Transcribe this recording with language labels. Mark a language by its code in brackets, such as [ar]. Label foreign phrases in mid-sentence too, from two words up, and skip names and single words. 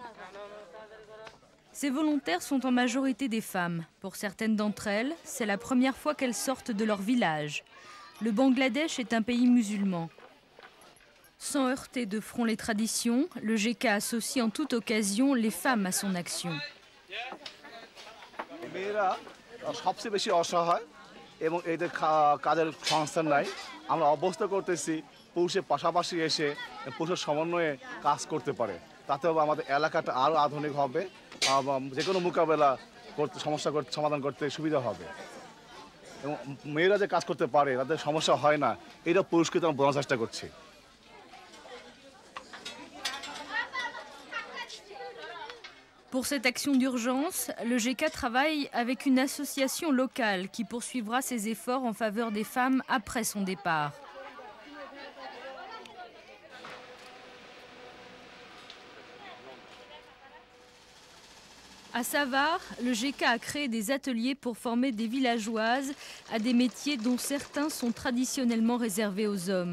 [fr] Ces volontaires sont en majorité des femmes. Pour certaines d'entre elles, c'est la première fois qu'elles sortent de leur village. Le Bangladesh est un pays musulman. Sans heurter de front les traditions, le GK associe en toute occasion les femmes à son action. [bn] যে কোনো মোকাবেলা করতে সমস্যা সমাধান করতে সুবিধা হবে এবং মেয়েরা যে কাজ করতে পারে তাদের সমস্যা হয় না এটা পুরস্কৃত আমরা বোঝার চেষ্টা করছি। [fr] Pour cette action d'urgence, le GK travaille avec une association locale qui poursuivra ses efforts en faveur des femmes après son départ. À Savar, le GK a créé des ateliers pour former des villageoises à des métiers dont certains sont traditionnellement réservés aux hommes.